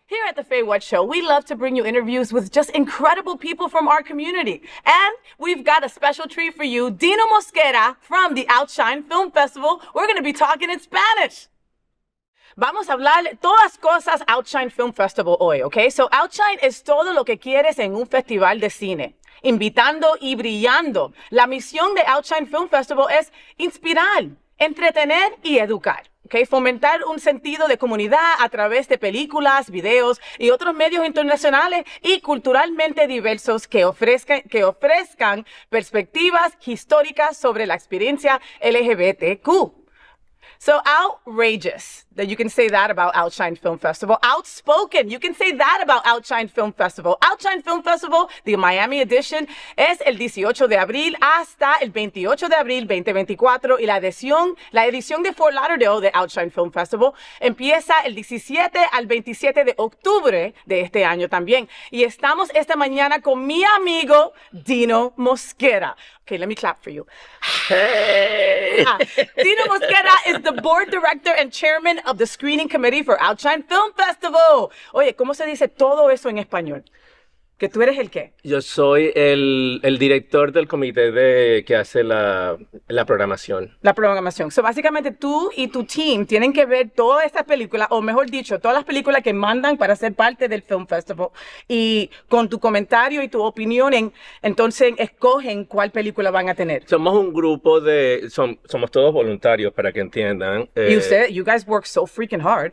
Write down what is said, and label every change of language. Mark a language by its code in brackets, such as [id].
[en] Here at the FayWhat Show, we love to bring you interviews with just incredible people from our community. And we've got a special treat for you, Dino Mosquera from the Outshine Film Festival. We're going to be talking in Spanish. [es] Vamos a hablar todas cosas Outshine Film Festival hoy, ¿ok? So Outshine es todo lo que quieres en un festival de cine, invitando y brillando. La misión de Outshine Film Festival es inspirar, entretener y educar. Okay, fomentar un sentido de comunidad a través de películas, videos y otros medios internacionales y culturalmente diversos que ofrezcan perspectivas históricas sobre la experiencia LGBTQ. [en] So outrageous, that you can say that about Outshine Film Festival. Outspoken, you can say that about Outshine Film Festival. [es] Outshine Film Festival, [en] the Miami edition, [es] es el 18 de abril hasta el 28 de abril 2024 y la edición de Fort Lauderdale de Outshine Film Festival empieza el 17 al 27 de octubre de este año también. Y estamos esta mañana con mi amigo Dino Mosquera. [en] Okay, let me clap for you. Hey! Dino Mosquera is the board director and chairman of the screening committee for Outshine Film Festival. [es] Oye, ¿cómo se dice todo eso en español? ¿Que tú eres el qué? Yo soy el director del comité que hace la programación. La programación. So, básicamente tú y tu team tienen que ver todas estas películas, o mejor dicho, todas las películas que mandan para ser parte del Film Festival. Y con tu comentario y tu opinión, entonces escogen cuál película van a tener. Somos un grupo somos todos voluntarios, para que entiendan. [en] Y you guys work so freaking hard.